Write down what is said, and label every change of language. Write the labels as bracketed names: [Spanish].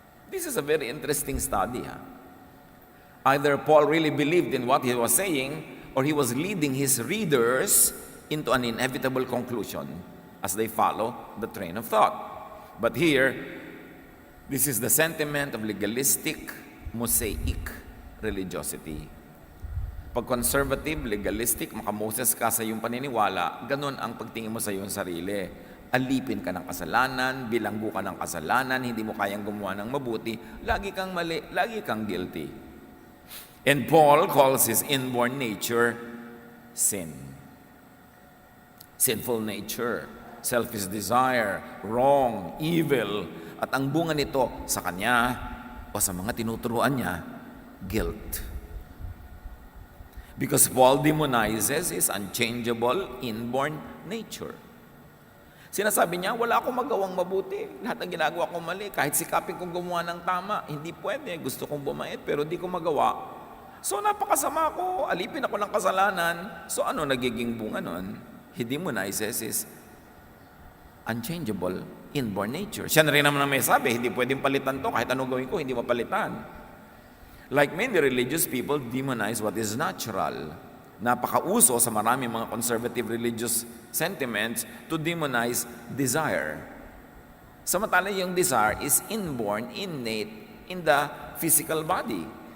[English] This is a very interesting study. Either Paul really believed in what he was saying, or he was leading his readers into an inevitable conclusion as they follow the train of thought. But here, this is the sentiment of legalistic, Mosaic religiosity. [Filipino] Pag conservative, legalistic, makamoses ka sa iyong paniniwala, ganun ang pagtingin mo sa iyong sarili. Alipin ka ng kasalanan, bilanggo ka ng kasalanan, hindi mo kayang gumawa ng mabuti, lagi kang mali, lagi kang guilty. [English] And Paul calls his inborn nature sin. Sinful nature, selfish desire, wrong, evil, [Filipino] at ang bunga nito sa kanya o sa mga tinuturuan niya, guilt. [English] Because Paul demonizes his unchangeable inborn nature. [Filipino] Sinasabi niya, wala akong magawang mabuti. Lahat ng ginagawa ko mali. Kahit sikapin kong gumawa ng tama, hindi pwede. Gusto kong bumait, pero di ko magawa. So napakasama ko. Alipin ako ng kasalanan. So ano nagiging bunga nun? [English] He demonizes his unchangeable, inborn nature. [Filipino] Siya na rin naman ang may sabi, hindi pwedeng palitan to, kahit anong gawin ko, hindi mapalitan. [English] Like many religious people demonize what is natural. [Filipino] Napakauso sa maraming mga [English] conservative religious sentiments to demonize desire. [Filipino] Samantala yung [English] desire is inborn, innate in the physical body.